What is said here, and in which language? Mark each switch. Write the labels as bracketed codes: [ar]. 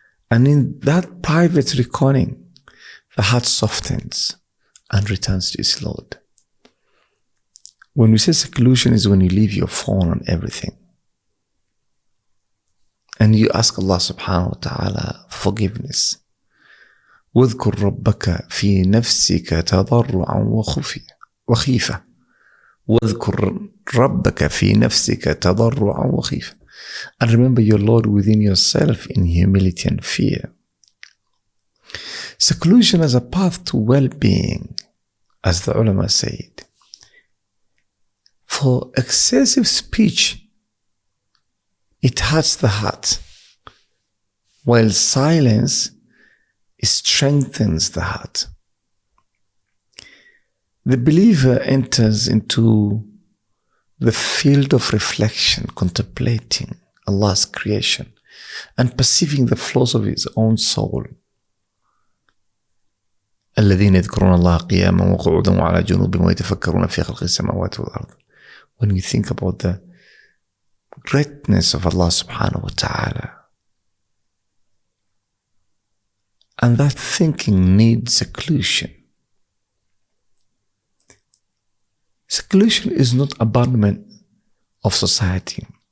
[en] And in that private reckoning, the heart softens and returns to its Lord. When we say seclusion is when you leave your phone and everything, and you ask Allah subhanahu wa ta'ala for forgiveness. [ar] واذكر ربك في نفسك تضرعا وخيفة. واذكر ربك في نفسك تضرعا وخيفة. [en] And remember your Lord within yourself in humility and fear. Seclusion as a path to well-being, as the ulama said. For excessive speech, it hurts the heart, while silence strengthens the heart. The believer enters into the field of reflection, contemplating Allah's creation and perceiving the flaws of his own soul. [ar] الذين يذكرون الله قياما وقعودا وعلى جنوبهم ويتفكرون في خلق السماوات والأرض. [en] When we think about the greatness of Allah subhanahu wa ta'ala, and that thinking needs seclusion. Seclusion is not abandonment of society.